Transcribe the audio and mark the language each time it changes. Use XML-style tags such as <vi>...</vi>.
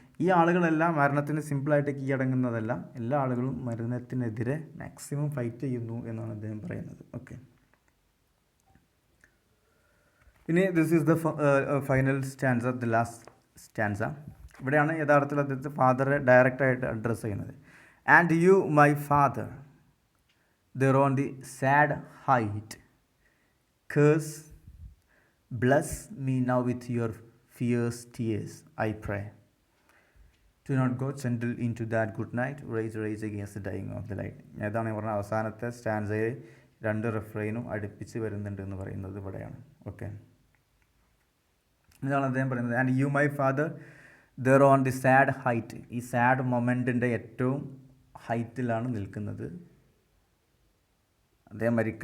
<ml>ഈ ആളുകളെല്ലാം മരണത്തിന് സിമ്പിളായിട്ട് കീഴടങ്ങുന്നതല്ല, എല്ലാ ആളുകളും മരണത്തിനെതിരെ മാക്സിമം ഫൈറ്റ് ചെയ്യുന്നു എന്നാണ് അദ്ദേഹം പറയുന്നത്.</ml> <en>Okay, ഇനി this is the final stanza, the last stanza.</en> <ml>ഇവിടെയാണ് യഥാർത്ഥത്തിൽ അദ്ദേഹത്തെ ഫാദറെ ഡയറക്റ്റായിട്ട് അഡ്രസ്സ് ചെയ്യുന്നത്.</ml> <en>And you my father there on the sad height curse, bless me now with your fierce tears, I pray. Do not go gentle into that good night, rage against the dying of the light.</en> <ml>ഏതാണ് പറഞ്ഞ അവസാനത്തെ സ്റ്റാൻസയിൽ 2 റിഫ്രെയിനും അടുപ്പിച്ച് വരുന്നുണ്ട് എന്ന് പറയുന്നത് ഇവിടെയാണ്.</ml> <en>okay,</en> <ml>ഇതാണ് അദ്ദേഹം പറയുന്നത്.</ml> <en>And you my father there on the sad height.</en> <ml>ഈ സാഡ് മൊമെൻറ്റിൻ്റെ ഏറ്റവും ഹൈറ്റിലാണ് നിൽക്കുന്നത് അദ്ദേഹം.</ml>